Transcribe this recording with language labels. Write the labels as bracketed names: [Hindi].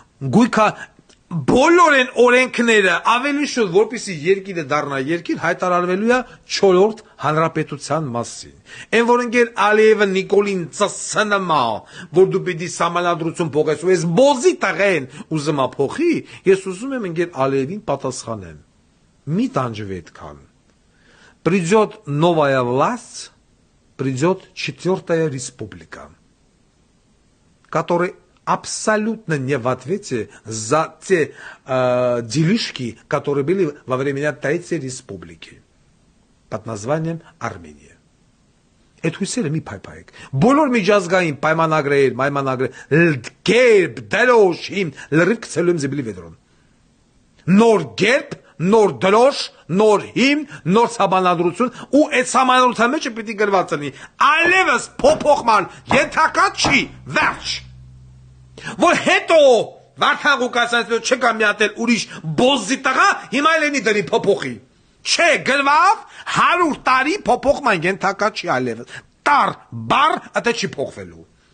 [Armenian] Գույքա բոլոր են օրենքները ավելի շուտ, որպեսզի երկիրը դառնա երկիր, հայտարարվելու է 4-րդ հանրապետության մասին։ Այն որ ընկեր Ալիևը Նիկոլին ծսնմա, որ դու պիտի սահմանադրություն փոխես, ու ես բոզի տղեն ուզում փոխի, ես ուզում եմ ընկեր Ալիևին պատասխանեմ։ Մի տանջվի այդքան։ [Russian] Придет новая власть, придет 4-я республика, которая абсолютно не в ответе за те делишки, которые были во времена Третьей Республики под названием Армения. [Armenian] Այդ հույսերը մի փայփայեք։ Բոլոր միջազգային պայմանագրեր, կերպ, դրոշ, հիմ, լրիվ գցելու եմ զիբլի վեդրոն։ Նոր կերպ, նոր դրոշ, նոր հիմ, նոր սահմանադրություն, ու այդ սահմանադրության մեջ պիտի գրված լինի։ Այլևս փոփոխման ենթակա չի, վերջ։ Որ հետո Վարդան Ղուկասյանից չկա մի հատ էլ ուրիշ բոզի տղա, հիմա ելնի դրի փոփոխի։ Չէ, գրվավ 100 տարի փոփոխման ենթակա չի այլևս։ Տար բառ ըտե չի փոխվելու։